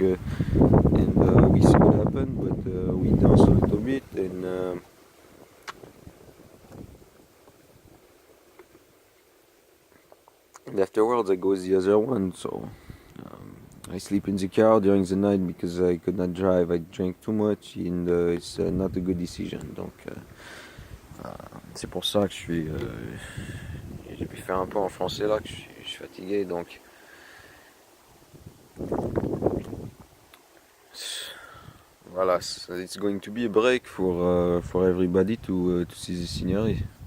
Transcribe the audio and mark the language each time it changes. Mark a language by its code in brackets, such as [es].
[en] And we see what happened, but we dance a little bit and afterwards I go with the other one. So. I sleep in the car during the night because I could not drive. I drank too much and it's not a good decision. [fr] Donc c'est pour ça que j'ai pu faire un peu en français là, que je suis fatigué. Donc voilà, [en] it's going to be a break for everybody to see the scenery.